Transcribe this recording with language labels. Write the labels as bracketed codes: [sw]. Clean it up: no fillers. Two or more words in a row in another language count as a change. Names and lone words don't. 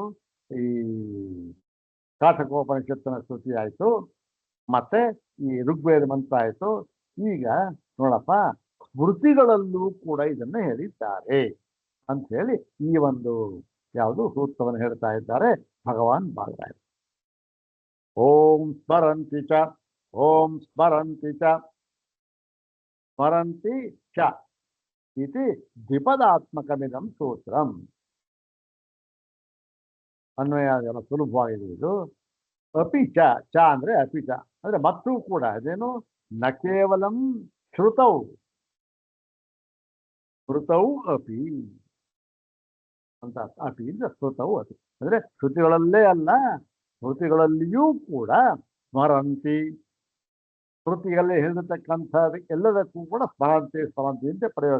[kn] ಈ ಕಾಠಕೋಪನಿಷತ್ತಿನ ಶ್ರುತಿ ಆಯಿತು, ಮತ್ತೆ ಈ ಋಗ್ವೇದ ಮಂತ್ರ ಆಯಿತು. ಈಗ ನೋಡಪ್ಪ, ಸ್ಮೃತಿಗಳಲ್ಲೂ ಕೂಡ ಇದನ್ನ ಹೇಳಿದ್ದಾರೆ ಅಂತ ಹೇಳಿ ಈ ಒಂದು ಯಾವುದು ಸೂತ್ರವನ್ನು ಹೇಳ್ತಾ ಇದ್ದಾರೆ ಭಗವಾನ್ ಬಾಲರಾಯ. [sa] ಓಂ ಸ್ಮರಂತಿ ಚ ಓಂ ಸ್ಮರಂತಿ ಚ ಸ್ಮರಂತಿ ಚ ಇತಿ ದ್ವಿಪದಾತ್ಮಕಮಿದಂ ಸೂತ್ರಂ. [kn] ಅನ್ವಯ ಎಲ್ಲ ಸುಲಭವಾಗಿದೆ ಇದು. [sa] ಅಪಿ ಚ, [kn] ಚ ಅಂದ್ರೆ [sa] ಅಪಿ ಚ [kn] ಅಂದ್ರೆ ಮತ್ತೂ ಕೂಡ ಅದೇನು [sa] ನ ಕೇವಲಂ ಶ್ರುತೌ ಶ್ರುತೌ ಅಪಿ [kn] ಅಂತ ಅಪಿ ಅಂದ್ರೆ [sa] ಶ್ರುತೌ ಅಪಿ [kn] ಅಂದ್ರೆ ಶ್ರುತಿಗಳಲ್ಲೇ ಅಲ್ಲ, ಶ್ರುತಿಗಳಲ್ಲಿಯೂ ಕೂಡ ಸ್ಮರಂತಿ, ಶ್ರುತಿಯಲ್ಲಿ ಹೇಳಿರ್ತಕ್ಕಂಥ ಎಲ್ಲದಕ್ಕೂ ಕೂಡ [sa] ಸ್ಮರಂತಿ ಸ್ಮರಂತಿ [kn] ಅಂತ ಪ್ರಯೋಗ.